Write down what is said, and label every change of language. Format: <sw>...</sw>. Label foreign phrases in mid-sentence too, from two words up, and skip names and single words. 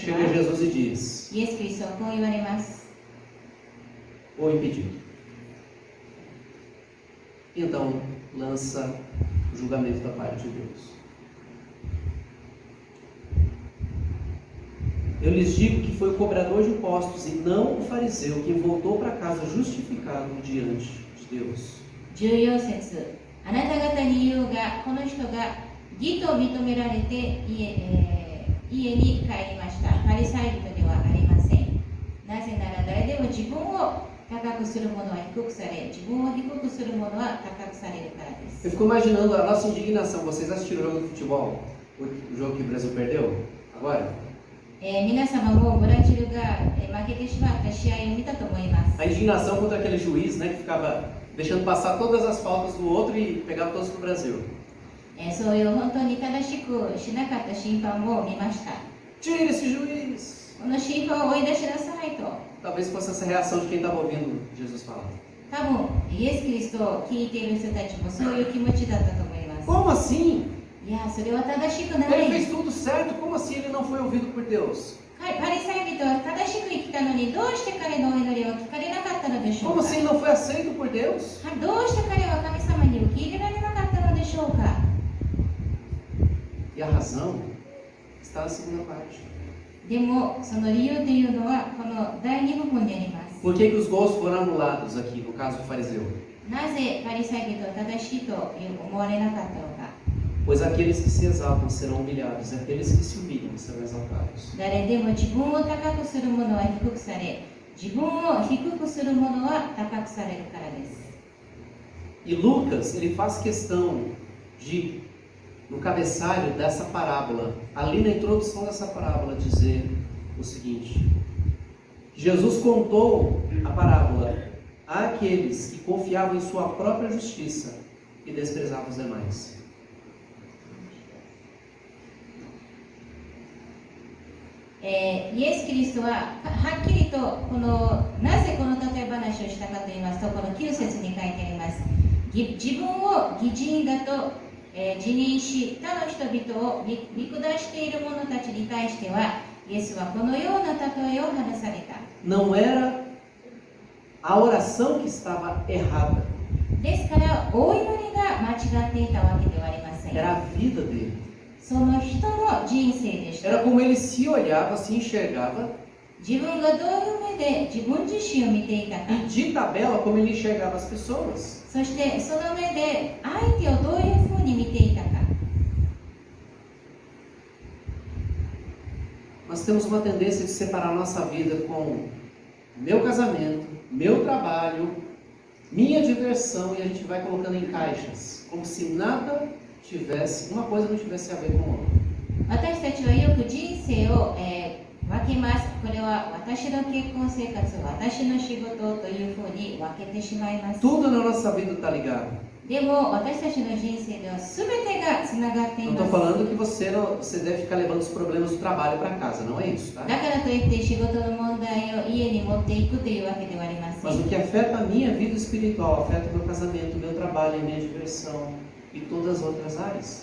<pt>chega</pt> <ja>は</ja> <pt>Jesus e diz:</pt> <ja>イエス・キリストはこう言われます。</ja> <pt>ou impedido. Então, lança o julgamento da parte de Deus. Eu lhes digo que foi o cobrador de impostos e não o fariseu quem voltou para casa justificado diante de Deus.</pt> <ja>14 節、あなた方に言うが、この人が義と認められて家に帰りました。パリサイ人ではありません。なぜなら誰でも自分を高くする者は低くされ、自分を低くする者は高くされるからです。</ja> <pt>Eu fico imaginando a nossa indignação. Vocês assistiram o jogo de futebol? O jogo que o Brasil perdeu? Agora?</pt> <ja>皆様もブラジルが負けてしまった試合を見たと思います。</ja> <pt>A indignação contra aquele juiz, né, que ficava deixando passar todas as faltas do outro e pegava todos no Brasil.</pt> <ja>そういう本当に正しくしなかった審判も見ました。</ja> <pt>Tira esse juiz!</pt> <ja>この審判を追い出しなさいと。</ja> <pt>Talvez fosse essa reação de quem estava ouvindo Jesus falar.</pt> <ja>多分イエス・キリストを聞いている人たちもそういう気持ちだったと思います。</ja> <pt>Como assim?</pt> <ja>いや、それは正しくな</ja> <pt>Ele</pt> <ja>い。</ja> <pt>fez tudo certo. Como assim ele não foi ouvido por Deus?</pt> <ja>パリサイ人は正しく生きたのにどうして彼のお祈りを聞かれなかったのでしょう</ja> <pt>Como</pt> <ja>か。</ja> <pt>assim não foi aceito por Deus?</pt> <ja>どうして彼は神様に受け入れられなかったのでしょうか。</ja> <pt>E a razão está na segunda parte.</pt> <ja>でもその理由というのはこの第2部分にあります。</ja> <pt>Por que os gols foram anulados aqui, no caso do fariseu?</pt> <ja>なぜパリサイ人は正しいと思われなかったのか。</ja> <pt>Pois aqueles que se exaltam serão humilhados, e aqueles que se humilham serão exaltados.</pt> <ja>誰でも自分を高くする者は低くされ、自分を低くする者は高くされるからです。</ja> <pt>E Lucas, ele faz questão de, no cabeçalho dessa parábola, ali na introdução dessa parábola, dizer o seguinte: Jesus contou a parábola àqueles que confiavam em sua própria justiça e desprezavam os demais.</pt> <ja>イエス・キリストははっきりとなぜこの例え話をしたかと言いますと、この9節に書いてあります。自分を義人だと、自認し他の人々を見下している者たちに対しては、イエスはこのような例えを話された。</ja> <pt>Não era a oração que estava errada,</pt> <ja>ですからお祈りが間違っていたわけではありません。</ja> <pt>era a vida dele.</pt> <ja>その人の人生でした。</ja> <pt>Era como ele se olhava, se enxergava,</pt> <ja>自分がどういう目で自分自身を見ていたか、</ja> <pt>e de tabela como ele enxergava as pessoas.</pt> <ja>そしてその目で相手をどういうふうに見ていたか。</ja> <pt>Nós temos uma tendência de separar nossa vida com meu casamento, meu trabalho, minha diversão, e a gente vai colocando em caixas, como se nada tivesse, uma coisa não tivesse a ver com a outra.</pt> <ja>私たちはよく人生を、分けます。これは私の結婚生活、私の仕事というふうに分けてしまいます。</ja> <pt>Tudo na nossa vida está ligado.</pt> <ja>でも私たちの人生では全てがつながってい</ja> <pt>Não</pt> <ja>ま</ja> <pt>estou</pt> <ja>す。</ja> <pt>falando que você deve ficar levando os problemas do trabalho para casa, não é isso, tá?</pt> <ja>だからといって仕事の問題を家に持っていくというわけではありませ</ja> <pt>Mas o</pt> <ja>ん。</ja> <pt>que afeta a minha vida espiritual, afeta o meu casamento, o meu trabalho, a minha diversão e todas as outras áreas.</pt>